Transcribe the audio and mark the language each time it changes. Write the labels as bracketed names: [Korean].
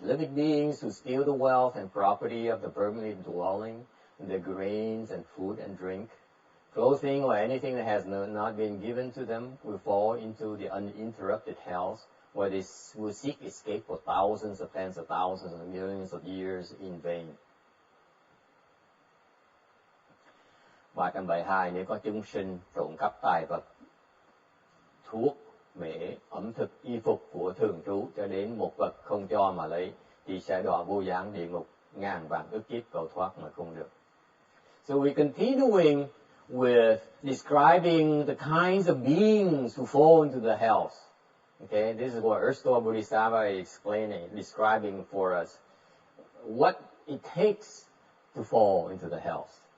[English] Living beings who steal the wealth and property of the permanent dwelling, the grains and food and drink, clothing or anything that has not been given to them will fall into the uninterrupted hells, where they will seek escape for thousands of tens of thousands and millions of years in vain. 372. [Vietnamese] Nếu có chúng sinh trộm cắp tài vật, thuốc, mễ, ẩm thực, y phục của thường trú cho đến một vật không cho mà lấy, thì sẽ đọa vô gián địa ngục ngàn vạn ức kiếp cầu thoát mà không được. [English] So we're continuing with describing the kinds of beings who fall into the hells. Okay, this is what Earth Store Bodhisattva is explaining, describing for us what it takes to fall into the hells.